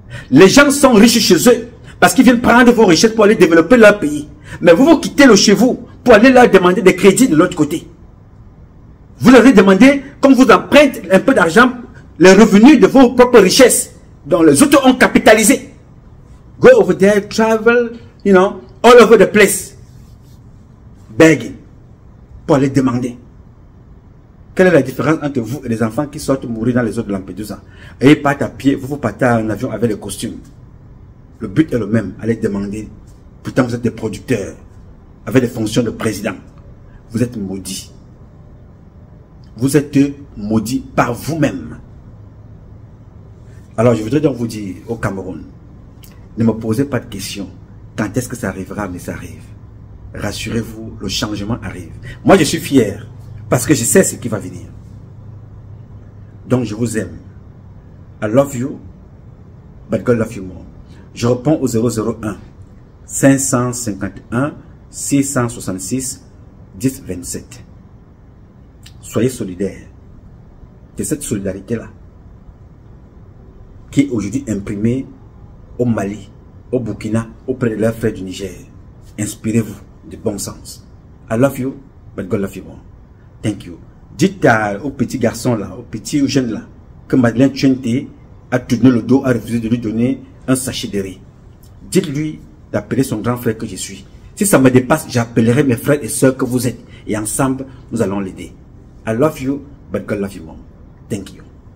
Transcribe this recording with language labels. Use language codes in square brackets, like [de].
[fr] Les gens sont riches chez eux parce qu'ils viennent prendre vos richesses pour aller développer leur pays. Mais vous quittez le chez vous pour aller leur demander des crédits de l'autre côté. Vous leur avez demandé, comme vous empruntez un peu d'argent, les revenus de vos propres richesses, dont les autres ont capitalisé. [en] Go over there, travel, you know, all over the place. Begging. [fr] Pour aller demander. Quelle est la différence entre vous et les enfants qui sortent mourir dans les eaux de Lampedusa? Et ils partent à pied, vous partez en avion avec les costumes. Le but est le même, aller demander. Pourtant vous êtes des producteurs, avec des fonctions de président. Vous êtes maudits. Vous êtes maudits par vous-même. Alors je voudrais donc vous dire au Cameroun, ne me posez pas de questions. Quand est-ce que ça arrivera? Mais ça arrive. Rassurez-vous, le changement arrive. Moi je suis fier, parce que je sais ce qui va venir. Donc je vous aime. [en] I love you, but God love you more. [fr] Je réponds au 001 551 666 10 27. Soyez solidaires. C'est cette solidarité-là qui est aujourd'hui imprimée au Mali, au Burkina, auprès de leurs frères du Niger. Inspirez-vous de bon sens. [en] I love you, but God love you more. Thank you. [fr] Dites au petit garçon là, au petit jeune là, que Madeleine Tchouenti a tourné le dos, a refusé de lui donner un sachet de riz. Dites-lui d'appeler son grand frère que je suis. Si ça me dépasse, j'appellerai mes frères et sœurs que vous êtes. Et ensemble, nous allons l'aider. [en] I love you, but God love you more. Thank you.